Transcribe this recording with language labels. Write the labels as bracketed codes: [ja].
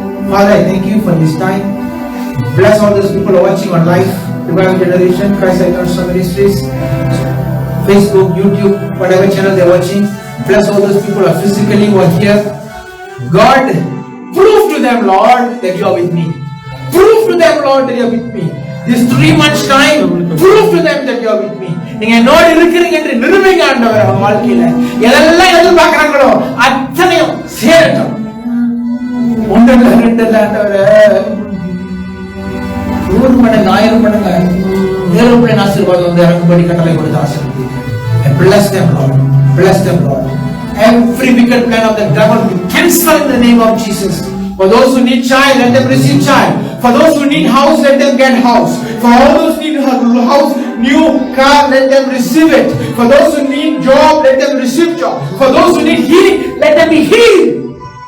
[en] Father, I thank you for this time. Bless all those people who are watching on live, Revival Generation, Christ International Ministries, Facebook, YouTube, whatever channel they are watching. Bless all those people who are physically who are here. God, prove to them, Lord, that you are with me. Prove to them, Lord, that you are with me. This 3 months time, prove to them that you are with me. [ta] நீங்க என்னோட இருக்கிறீங்க என்று நிரூபிங்க ஆண்டவரே. அவங்க வாழ்க்கையில எதெல்லாம் எதிர்பார்க்கறாங்களோ அத்தனையும் சேரட்டும். ஒன்றல்ல ரெண்டல்ல ஆண்டவரே, 100 மடங்கு 1000 மடங்கு தேவனுடைய ஆசீர்வாதம் வந்து இறங்கும்படி கட்டளை கொடுத்து ஆசீர்வதிங்க. [en] And bless them, Lord. Bless them, Lord. Every wicked plan of the devil be cancelled in the name of Jesus. For those who need child, let them receive child. For those who need house, let them get house. For all those who need house, new car, let them receive it. For those who need job, let them receive job. For those who need healing, let them be healed.